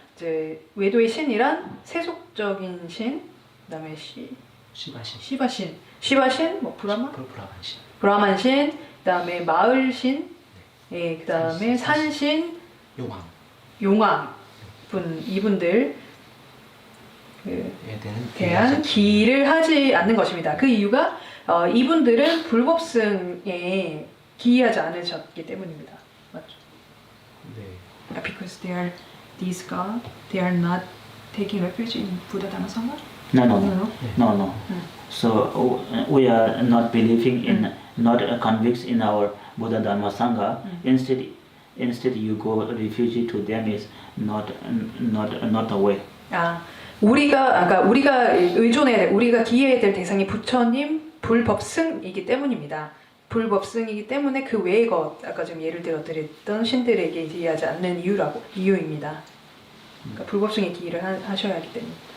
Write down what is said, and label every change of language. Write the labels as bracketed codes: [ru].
[ko] 이제 외도의 신이란 세속적인 신, 그다음에 시바신, 뭐 브라만 신, 그다음에 마을 신, 그다음에 산신, 용왕 분 이분들 대한 기를 하지 않는 것입니다. 그 이유가 이분들은 불법승에 기하지 않으셨기 때문입니다. 맞죠? 네. [en] Because these gods, they are not taking refuge in Buddha, Dharma, Sangha? No. So we are not believing in, not convinced in our Buddha, Dharma, Sangha. Instead, you go refugee to them is not the way. [ko] 우리가 의존해야 될, 우리가 기해야 될 대상이 부처님 불법승이기 때문입니다. 불법승이기 때문에 그 외의 것, 아까 좀 예를 들어 드렸던 신들에게 기하지 않는 이유입니다. 그러니까 불법승에 기를 하셔야 하기 때문에.